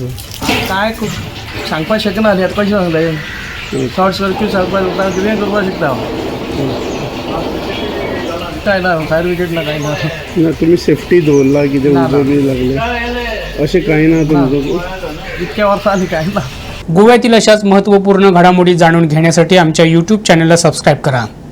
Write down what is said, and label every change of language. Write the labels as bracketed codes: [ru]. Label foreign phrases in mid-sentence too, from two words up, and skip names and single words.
[kok] काय खूप सांगपाक शकना न्ही, कशें सांगता [en] short circuit [kok] सांगपाक शकता, कितें करपाक शकता काय ना, [en] fire brigade [kok] ना काय ना तुम्ही सेफ्टी दवरला कितें उजो बी लागले अशें कांय ना तुमचो इतक्या वर्सांनी काय ना। [mr] गोव्यातील अशाच महत्त्वपूर्ण घडामोडी जाणून घेण्यासाठी आमच्या YouTube चॅनलला सबस्क्राइब करा।